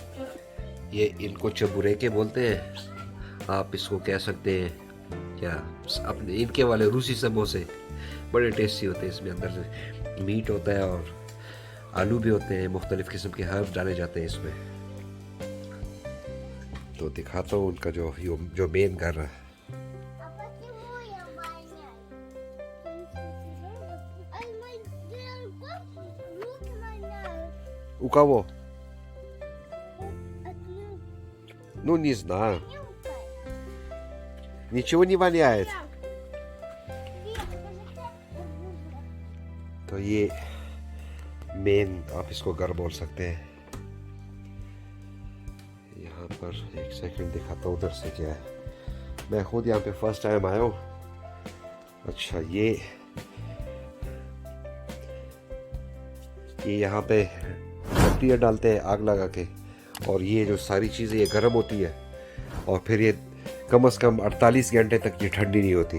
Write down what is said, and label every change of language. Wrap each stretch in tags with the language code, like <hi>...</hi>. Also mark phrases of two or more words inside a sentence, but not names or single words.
<hi>ये इनको चबुरेके बोलते हैं, आप इसको कह सकते हैं क्या अपने इनके वाले रूसी समोसे बड़े टेस्टी होते हैं। इसमें अंदर से मीट होता है और आलू भी होते हैं, मुख्तलिफ किस्म के हर्ब डाले जाते हैं इसमें। तो दिखाता हूँ उनका जो मेन घर है।</hi> <ru>У кого? Ну, не знаю. Ничего не воняет.</ru> <hi>तो ये मेन आप इसको घर बोल सकते हैं। यहाँ पर एक सेकंड दिखाता हूँ उधर से क्या है। मैं खुद यहाँ पे फर्स्ट टाइम आया हूँ। अच्छा, ये यहाँ पे लकड़ियाँ डालते हैं आग लगा के, और ये जो सारी चीज़ें ये गर्म होती है, और फिर ये कम से कम 48 घंटे तक ये ठंडी नहीं होती।</hi>